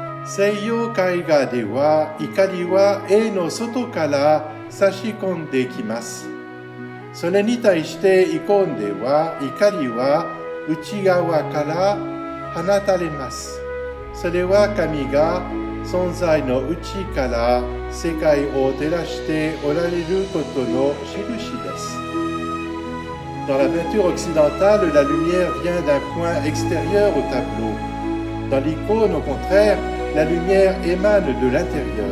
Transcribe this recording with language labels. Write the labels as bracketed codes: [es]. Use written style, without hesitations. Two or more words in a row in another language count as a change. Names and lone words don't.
[ja] 西洋絵画では怒りは絵の外から差し込んできます. それに対してイコンでは怒りは内側から放たれます。それは神が存在の内から世界を照らしておられることの印です。 [fr] Dans la peinture occidentale, la lumière vient d'un point extérieur au tableau. Dans l'icône, au contraire, la lumière émane de l'intérieur.